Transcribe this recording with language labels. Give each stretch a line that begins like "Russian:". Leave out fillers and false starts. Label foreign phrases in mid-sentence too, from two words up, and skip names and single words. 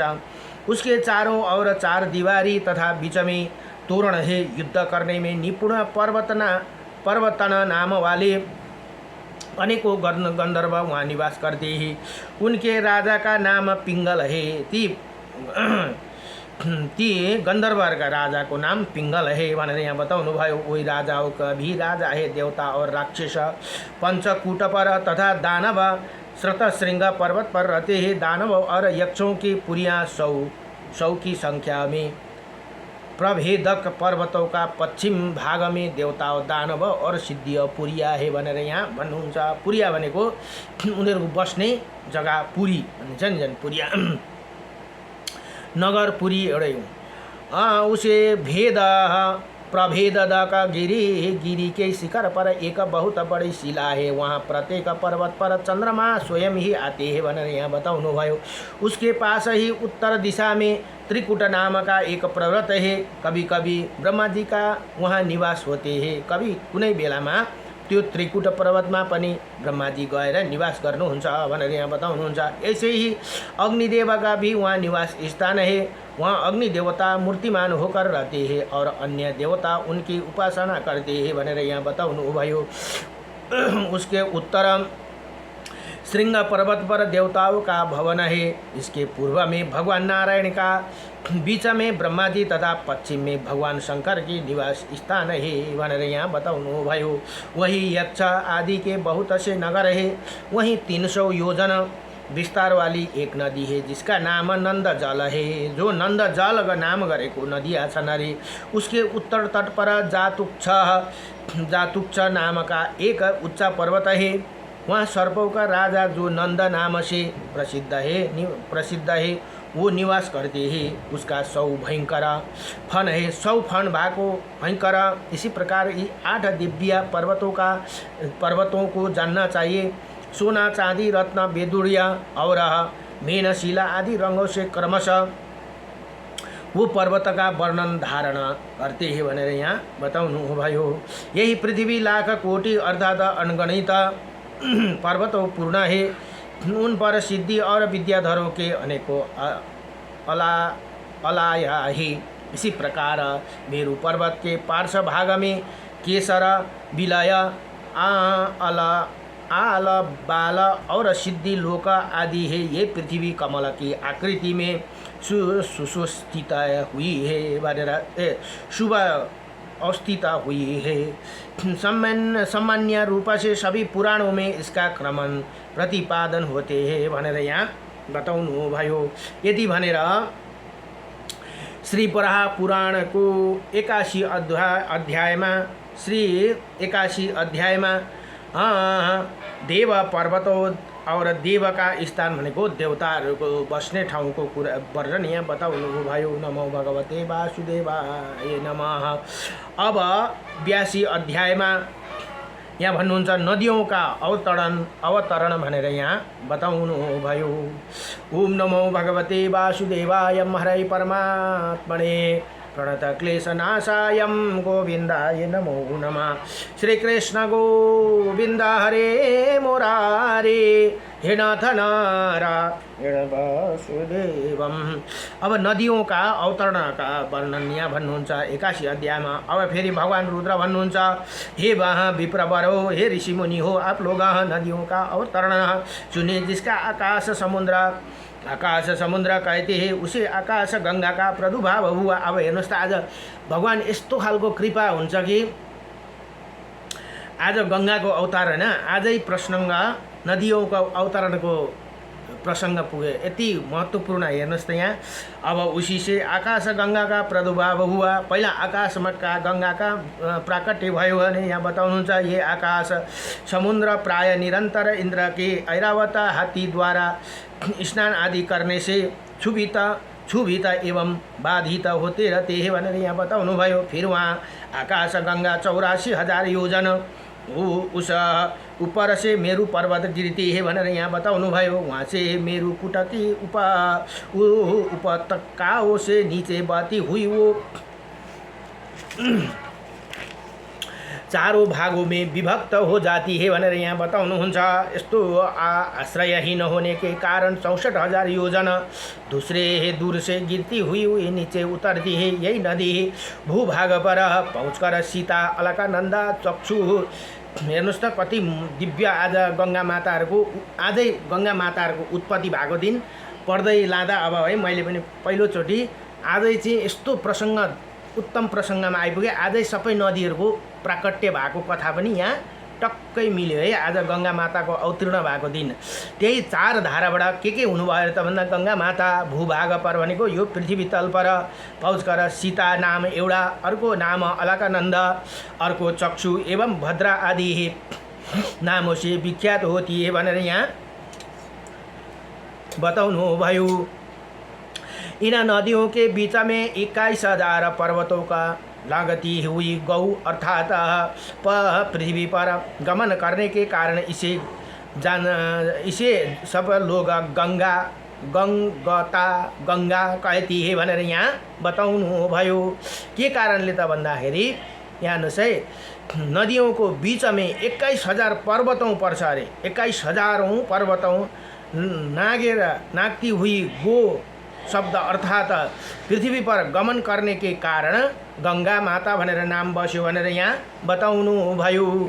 Hindi: उसके चारों ओर 4 दीवारी तथा बीच में तोरण है। युद्ध करने में निपुण पर्वतन नाम वाले अनेकों गंधर्व वहाँ निवास करते हैं। उनके राजा का नाम पिंगल है।
Nepali: ती गंधर्वर का राजा को नाम पिंगल है भनेर यहाँ बताउनुभयो।
Hindi: वही राजाओं का भी राजा है। देवता और राक्षस पंचकूट पर तथा दानव श्रतशृंग पर्वत पर रहते हैं। दानव और यक्षों की पुरियाँ 100 की संख्या में। प्रभेदक पर्वतों का पश्चिम भाग में देवता, दानव और सिद्धिय पुरिया है
Nepali: भनेर यहाँ भन्नुहुन्छ। पुरिया भनेको उनीहरूको बस्ने जग्गा पुरी भन्छन्, जन पुरिया नगर पुरी एउटै हो।
Hindi: उसे भेद प्रभेदक गिरी के शिखर पर एक बहुत बड़ी शिला है। वहाँ प्रत्येक पर्वत पर चंद्रमा स्वयं ही आते हैं
Nepali: भनेर यहाँ बताउनुभयो।
Hindi: उसके पास ही उत्तर दिशा में त्रिकुट नाम का एक पर्वत है। कभी कभी ब्रह्मा जी का वहाँ निवास होते हैं।
Nepali: कभी कुनै बेलामा त्यो त्रिकुट पर्वतमा पनि ब्रह्मा जी गएर निवास गर्नुहुन्छ भनेर यहाँ बताउनुहुन्छ।
Hindi: ऐसे ही अग्निदेव का भी वहाँ निवास स्थान है। वहाँ अग्नि देवता मूर्तिमान होकर रहते हैं और अन्य देवता उनकी उपासना करते हैं
Nepali: भनेर यहाँ बताउनुभयो।
Hindi: उसके उत्तर श्रृंग पर्वत पर देवताओं का भवन है। इसके पूर्व में भगवान नारायण का, बीच में ब्रह्मा जी तथा पश्चिम में भगवान शंकर की निवास स्थान है
Nepali: भनेर यहाँ बताउनुभयो।
Hindi: वही यक्ष आदि के बहुत से नगर है। वहीं 300 योजन विस्तार वाली एक नदी है जिसका नाम नंद जल है।
Nepali: जो नंद जल नाम गरेको नदियाँ छन् अरे।
Hindi: उसके उत्तर तट पर जातुक्ष नाम का एक उच्च पर्वत है। वहाँ सर्पों का राजा जो नंद नाम से प्रसिद्ध है वो निवास करते हैं। उसका 100 भयंकर फन है। 100
Nepali: फन भएको भयंकर।
Hindi: इसी प्रकार ये 8 दिव्य पर्वतों को जानना चाहिए। सोना, चांदी, रत्न, बेदुरिया और मेनशिला आदि रंगों से क्रमशः वो पर्वत का वर्णन धारण करते हैं
Nepali: भनेर यहाँ बताउनुभयो।
Hindi: यही पृथ्वी लाख कोटि अर्थात अनगणित पर्वतों पूर्ण है। उन पर सिद्धि और विद्याधरों के अनेकों अलाया है। इसी प्रकार मेरु पर्वत के पार्श्व भाग में केसर, विलय, आल, बाल और सिद्धि लोक आदि है। ये पृथ्वी कमल की आकृति में सुस्थित हुई है भनेर शुभ अवस्थित हुई है। सामान्य रूप से सभी पुराणों में इसका क्रमण प्रतिपादन होते हैं
Nepali: भनेर यहाँ बताउनु भयो। यदि भनेर श्री वराह पुराण को 81 अध्यायमा
Hindi: देव पर्वतों और देव का स्थान
Nepali: भनेको देवताहरूको बस्ने ठाउँको कुरा वर्णन यहाँ बताउनु भयो।
Sanskrit: नमो भगवते वासुदेवाय नमः।
Nepali: अब 82 अध्यायमा यहाँ भन्नुहुन्छ
Hindi: नदियों का अवतरण
Nepali: भनेर यहाँ बताउनु भयो।
Sanskrit: ओम नमो भगवते वासुदेवाय हरै परमात्मने प्रणतक्लेशनाशायं गोविन्दाय नमो नमः। श्रीकृष्ण गोविन्द हरे मुरारे हे नाथ नारायण वासुदेवम।
Nepali: अब
Hindi: नदियों का अवतरण का वर्णन
Nepali: यहाँ भन्नुहुन्छ 81 अध्यायमा। अब फेरि भगवान रुद्र भन्नुहुन्छ,
Hindi: हे वहाँ विप्रवरो, हे ऋषि मुनि हो, आप लोग नदियों का अवतरण सुनिए, जिसका आकाश समुद्र कहते हैं, उसे आकाश गंगा का प्रादुर्भाव हुआ।
Nepali: अब हेर्नुहोस् त, आज भगवान यस्तो खालको कृपा हुन्छ कि आज गंगाको अवतार होइन, आजै प्रसङ्ग नदियोंको अवतरणको प्रसङ्ग पुगे, यति महत्त्वपूर्ण। हेर्नुहोस् त यहाँ,
Hindi: अब उसी से आकाश गंगा का प्रादुर्भाव हुआ।
Nepali: पहिला आकाशमा
Hindi: का गंगा का प्राकट्य
Nepali: भयो भने यहाँ बताउनुहुन्छ,
Hindi: ये आकाश समुद्र प्राय निरंतर इंद्र के ऐरावत हाथी द्वारा स्नान आदि करने से क्षुभित एवं बाधित होते रहते हैं
Nepali: भनेर यहाँ बताउनु भयो।
Hindi: फिर वहाँ आकाश गंगा 84,000 योजन उस ऊपर से मेरु पर्वत गिरती है
Nepali: भनेर यहाँ बताउनु भयो।
Hindi: वहाँ से मेरु कुटकी उपत्यकाओं से नीचे बहती हुई वो चारों भागों में विभक्त हो जाती है
Nepali: भनेर यहाँ बताउनुहुन्छ।
Hindi: यस्तो आश्रयहीन होने के कारण 64,000 योजन दूर से गिरती हुई नीचे उतरती है। यही नदी भूभाग पर पहुँचकर सीता अलकानंदा चक्षु।
Nepali: हेर्नुहोस् त कति दिव्य। आज गंगा माताहरूको उत्पत्ति भएको दिन पर्दै लाँदा अब है, मैले पनि पहिलोचोटि आजै चाहिँ यस्तो प्रसङ्ग, उत्तम प्रसङ्गमा आइपुगे। आजै सबै नदीहरूको प्राकट्य भएको कथा पनि यहाँ टक्कै मिल्यो है। आज गंगा माताको अवतीर्ण भएको दिन। त्यही 4 धाराबाट के हुनुभयो त भन्दा, गंगा माता
Hindi: भूभाग पर
Nepali: भनेको यो
Hindi: पृथ्वी तल पर पहुँचकर
Nepali: सीता नाम एउटा, अर्को नाम अलकानंद, अर्को चक्षु
Hindi: एवं भद्रा आदि नामों से विख्यात होती है
Nepali: भनेर यहाँ बताउनु भयो।
Hindi: इन नदियों के बीच में 21,000 पर्वतों का लागती हुई गौ अर्थात पृथ्वी पर गमन करने के कारण इसे सब लोग गंगा कहती है
Nepali: भनेर यहाँ बताउनु भयो। के कारणले त भन्दाखेरि यहाँ हेर्नुहोस् है,
Hindi: नदियों को बीच में
Nepali: 21,000 पर्वतों पर्छ अरे।
Hindi: 21,000 पर्वतों नागती हुई गो शब्द अर्थात पृथ्वी पर गमन करने के कारण गंगा माता
Nepali: भनेर नाम बस्यो भनेर यहाँ बताउनु भयो।